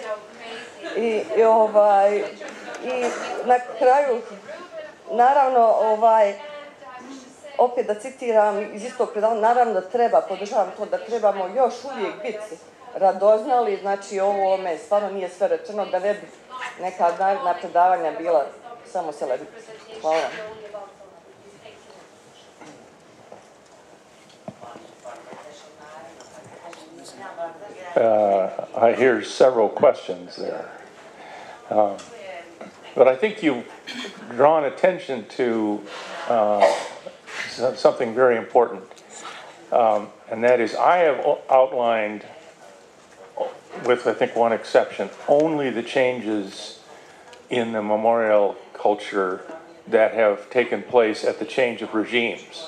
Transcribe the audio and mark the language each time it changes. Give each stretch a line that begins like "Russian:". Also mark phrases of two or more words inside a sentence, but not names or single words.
Croatian: I na kraju, naravno, opet da citiram iz istog predavanja, naravno da treba, podržavam to, da trebamo još uvijek biti radoznali, znači ovome stvarno nije sve rečeno, da ne bi neka naredna predavanja bila samo celebrity. Hvala.
English: I hear several questions there. But I think you've drawn attention to something very important. And that is, I have outlined, with I think one exception, only the changes in the memorial culture that have taken place at the change of regimes.